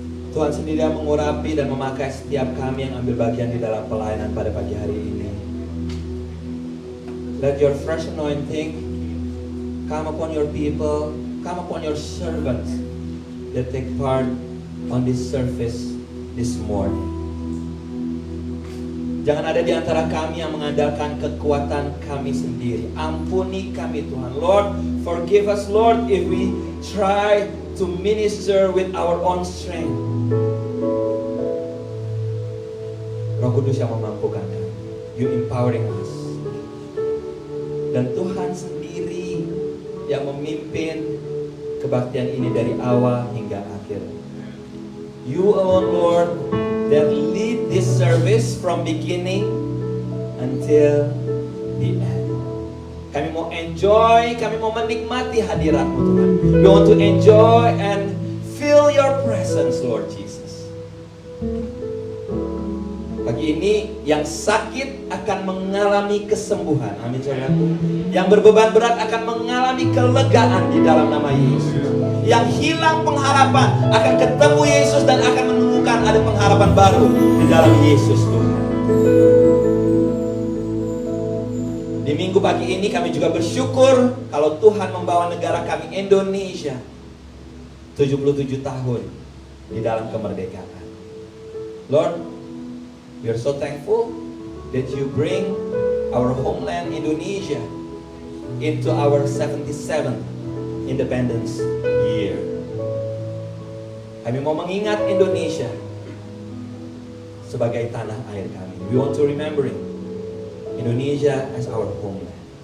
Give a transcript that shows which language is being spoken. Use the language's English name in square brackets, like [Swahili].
[Indonesian] Tuhan sendiri yang mengurapi dan memakai setiap kami yang ambil bagian di dalam pelayanan pada pagi hari ini. [English] Let your fresh anointing come upon your people, come upon your servants that take part on this service this morning. [Indonesian] Jangan ada di antara kami yang mengandalkan kekuatan kami sendiri. Ampuni kami Tuhan. [English] Lord, forgive us Lord if we try to minister with our own strength. [Indonesian] Roh Kudus yang memampukan kami. [English] You empowering us. [Indonesian] Dan Tuhan sendiri yang memimpin kebaktian ini dari awal hingga akhir. [English] You alone Lord that lead this service from beginning until the end. [Indonesian] Kami mau enjoy, kami mau menikmati hadirat-Mu Tuhan. [English] We want to enjoy and feel your presence Lord Jesus. [Indonesian] Pagi ini yang sakit akan mengalami kesembuhan. Amin saudaraku. Yang berbeban berat akan mengalami kelegaan di dalam nama Yesus. Yang hilang pengharapan akan ketemu Yesus dan akan menemukan ada pengharapan baru di dalam Yesus Tuhan. Di minggu pagi ini kami juga bersyukur kalau Tuhan membawa negara kami Indonesia 77 tahun di dalam kemerdekaan. [English] Lord, we are so thankful that you bring our homeland Indonesia into our 77th Independence Year. [Indonesian] Kami mau mengingat Indonesia sebagai tanah air kami. [English] We want to remember Indonesia as our homeland.